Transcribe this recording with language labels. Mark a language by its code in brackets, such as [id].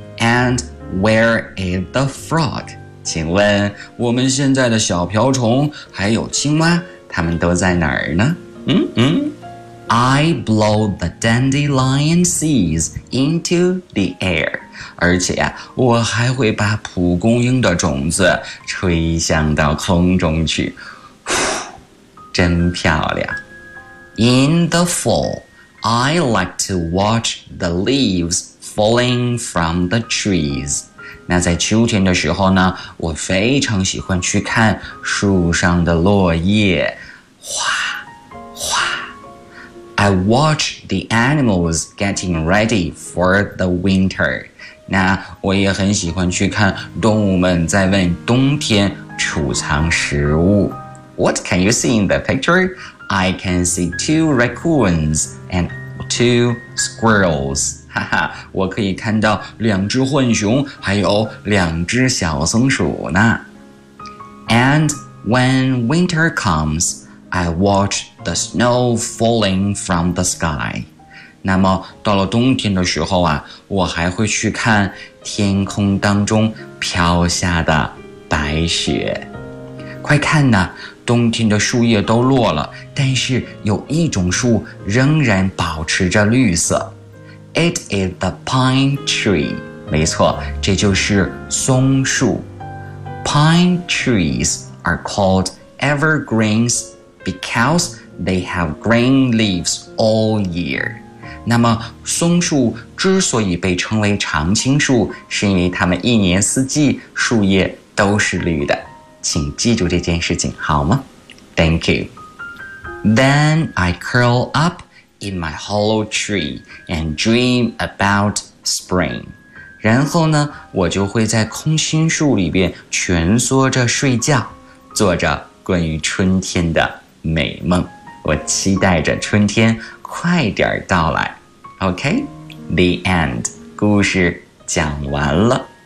[en] And where is the frog? [zh] 请问我们现在的小瓢虫还有青蛙，它们都在哪儿呢？ [en] I blow the dandelion seeds into the air. [zh] 而且啊，我还会把蒲公英的种子吹向到空中去。真漂亮。 [en] In the fall, I like to watch the leaves falling from the trees. [zh] 那在秋天的时候呢，我非常喜欢去看树上的落叶，哗哗。 [en] I watch the animals getting ready for the winter. [zh] 那我也很喜欢去看动物们在为冬天储藏食物。 [en] What can you see in the picture? I can see two raccoons and two squirrels. [zh] 哈哈，我可以看到两只浣熊，还有两只小松鼠呢。 [en] And when winter comes, I watch the snow falling from the sky. [zh] 那么到了冬天的时候啊，我还会去看天空当中飘下的白雪。快看呐，冬天的树叶都落了，但是有一种树仍然保持着绿色。 [en] It is the pine tree. [zh] 没错，这就是松树。 [en] Pine trees are called evergreens because they have green leaves all year. [zh] 那么松树之所以被称为常青树，是因为它们一年四季树叶都是绿的。请记住这件事情好吗？ [en] Thank you. Then I curl up in my hollow tree and dream about spring. [zh] 然后呢，我就会在空心树里边蜷缩着睡觉，做着关于春天的美梦。我期待着春天快点到来。 [en] OK, the end. [zh] 故事讲完了。